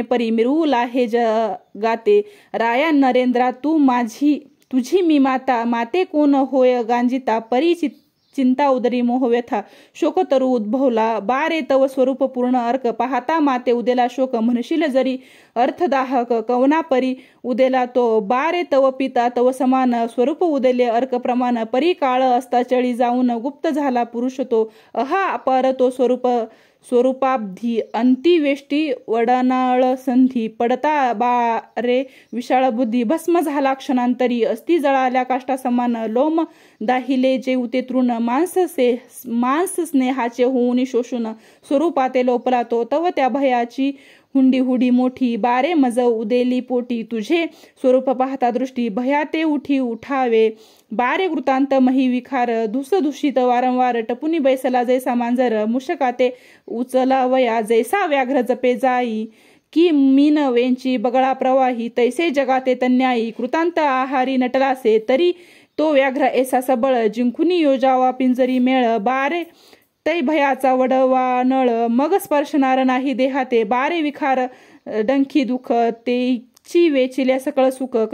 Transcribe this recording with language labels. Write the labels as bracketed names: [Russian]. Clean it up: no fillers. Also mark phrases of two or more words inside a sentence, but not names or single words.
[Marathi] परी मिरवूला हे गाते राया नरेंद्रा तू माझी तुझी मी माता माते कोण होय गांजिता परी चिंता उदरी मोह व्यथा शोक तरु उद्भवला बारे तव स्वरूप पूर्ण अर्क पाहता माते उदेला शोक म्हणशील जरी अर्थदाहक कवना परी उदेला तो बारे तव पिता तव समान स्वरूप उदेले अर्क प्रमाण परी काळ असता चळी जाऊन गुप्त झाला पुरुष तो अहा अपार तो स्वरूप स्वरूपाब्धी अंतिवेष्टी वडनाळ संधी पडता बारे विशाळ बुद्धी भस्म झाला क्षणांतरी अस्ति जळाल्या काष्टा समान लोम दाहिले जे उते तृण मांस स्नेहाचे होऊन शोषून स्वरूपाते लोपला तो तव त्या भयाची हुंडी हुडी मोठी बारे मज उदेली पोटी तुझे स्वरूप पाहता दृष्टी भयाते उठी उठावे बारे वृत्तांत मही विखार धुसधुषित वारंवार टपुनी बैसला जैसा मांजर मुशकाते उचला वया जैसा व्याघ्र जपे जाई की मीन वेंची बगळा प्रवाही तैसे जगाते तन्यायी कृतांत आहारी नटलासे तरी तो व्याघ्र ऐसा सबळ जिंकुनी योजावा पिंजरी मेळ बारे तै भयाचा वडवा नळ मग स्पर्शनार नाही देहाते बारे विखार डंखी दुःख तेची वेचिल्या सकळ सुख